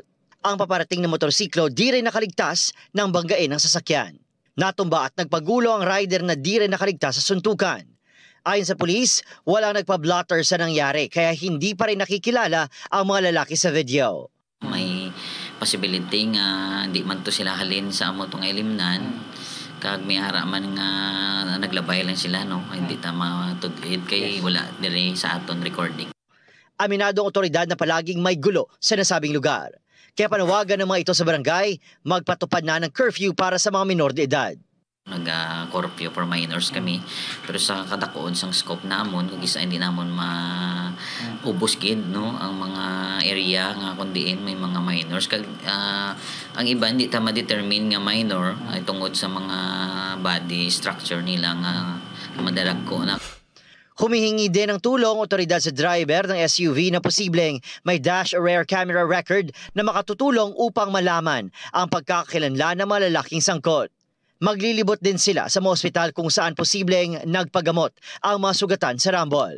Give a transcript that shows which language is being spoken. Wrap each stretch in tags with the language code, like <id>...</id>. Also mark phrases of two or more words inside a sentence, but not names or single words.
<tl>Ang paparating na motorsiklo di rin nakaligtas ng banggain ng sasakyan. Natumba at nagpagulo ang rider na di rin nakaligtas sa suntukan. Ayon sa pulis, walang nagpa-blotter sa nangyari kaya hindi pa rin nakikilala ang mga lalaki sa video.</tl> <hil>May possibility nga hindi man to sila halin sa amo tong elimnan kag may haraman nga naglabay lang sila no, hindi ta matudlid kay wala diri sa aton recording.</hil> <tl>Aminado ang otoridad na palaging may gulo sa nasabing lugar. Kaya panawagan ng mga ito sa barangay, magpatupad na ng curfew para sa mga minor de edad.</tl> <hil>Nag-</hil> <en>curfew for minors</en> <hil>kami, pero sa kadakoon sang scope namon, kung isa hindi namon maubos gid no ang mga area nga kundiin may mga minors. Kag ang iba hindi ta ma-determine nga minor ay tungod sa mga</hil> <en>body structure</en> <hil>nila nga madalag ko na.</hil> <tl>Humihingi din ng tulong otoridad sa driver ng SUV na posibleng may</tl> <en>dash or rear camera record</en> <tl>na makatutulong upang malaman ang pagkakakilanlan ng mga lalaking sangkot. Maglilibot din sila sa mga ospital kung saan posibleng nagpagamot ang mga sugatan sa rambol.</tl>